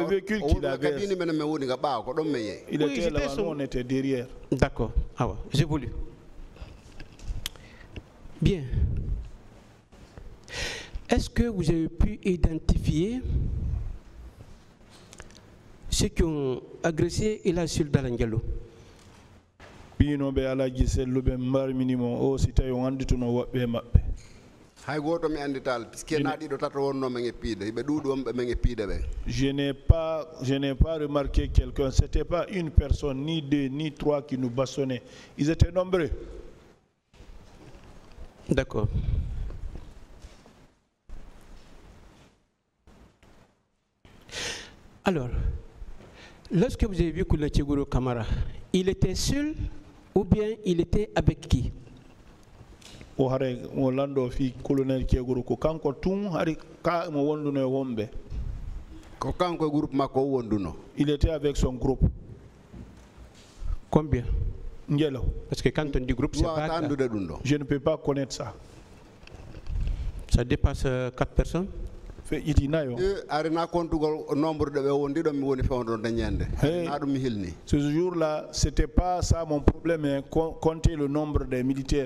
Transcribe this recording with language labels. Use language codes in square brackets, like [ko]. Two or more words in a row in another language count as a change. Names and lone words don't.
[fr] véhicule qu'il avait, il était là, nous on était derrière. D'accord, ah ouais, j'ai voulu. Bien. Est-ce que vous avez pu identifier ceux qui ont agressé Elasil Dalangalo? [ff] Bino be Alaji Sellu be mbar minimum o si tawi andituno wobbe mabbe. Hay goto mi andital puisque naadi do tato wonno men e piide be duudum be men e piide be. [fr] Je n'ai pas remarqué quelqu'un, c'était pas une personne ni deux ni trois qui nous bastonnait. Ils étaient nombreux. D'accord. Alors, lorsque vous avez vu Koulna Tchegoro Kamara, il était seul ou bien il était avec qui? [ff] O hare mo lando fi colonel Tchegoro ko kanko tun hari ka mo wonduno e wombe. Ko kanko groupe mako wonduno. [fr] Il était avec son groupe. Combien? [ff] Ngelo. [fr] Parce que quand on dit groupe, c'est pas... Je ne peux pas connaître ça. Ça dépasse 4 personnes? Ce jour-là, c'était pas ça mon problème, hein, compter le nombre des militaires.